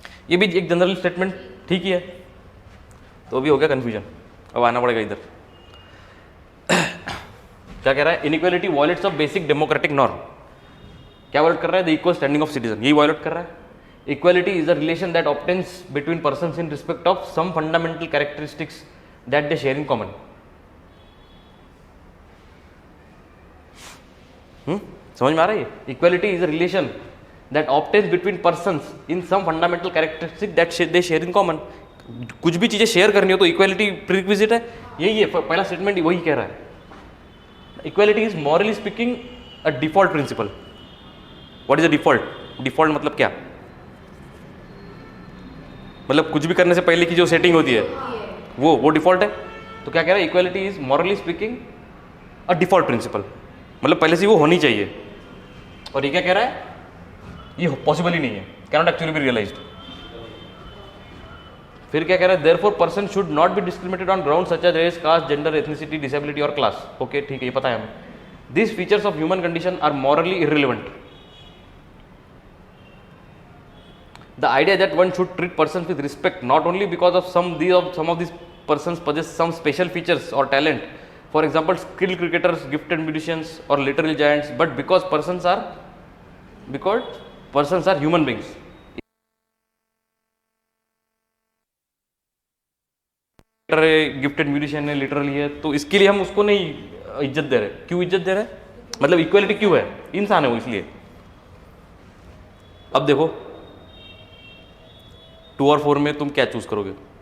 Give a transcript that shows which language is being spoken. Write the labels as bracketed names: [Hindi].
[Hindi] ये भी एक जनरल स्टेटमेंट ठीक ही है. तो अभी हो गया कंफ्यूजन. अब आना पड़ेगा इधर. क्या कह रहा है, [English] Inequality violates of basic democratic norm. [Hindi] क्या वायलेट कर रहा है, [English] The equal standing of citizen. [Hindi] यही वायलेट कर रहा है. [English] Equality is a relation that obtains between persons in respect of some fundamental characteristics that they share in common. [Hindi] समझ में आ रहा है? [English] Equality is a relation that obtains between persons in some fundamental characteristics that they share in common. [Hindi] कुछ भी चीजें share करनी हो तो इक्वालिटी प्रीरिक्विजिट है. यही है पहला स्टेटमेंट, वही कह रहा है. [English] Equality is morally speaking a default principle. What is a default? [Hindi] Default मतलब क्या, मतलब कुछ भी करने से पहले की जो सेटिंग होती है वो डिफॉल्ट है. तो क्या कह रहा है, [English] equality is morally speaking a default principle, [Hindi] मतलब पहले से वो होनी चाहिए. और ये क्या कह रहा है, ये पॉसिबल ही नहीं है, [English] Can not actually be realised. [Hindi] फिर क्या कह रहा है, [English] Therefore person should not be discriminated on ground such as race, caste, gender, ethnicity, disability और class. [Hindi] ओके ठीक है, ये पता है हमें. [English] This features of human condition are morally irrelevant. The idea that one should treat persons with respect not only because of some of these persons possess some special features or talent, for example skilled cricketers, gifted musicians or literary giants, but because persons are human beings. [Hindi] Gifted musician है, literally है, तो इसके लिए हम उसको नहीं इज्जत दे रहे. क्यों इज्जत दे रहे हैं, मतलब इक्वालिटी क्यों है, इंसान है वो, इसलिए. अब देखो 2 और 4 में तुम क्या चूज करोगे.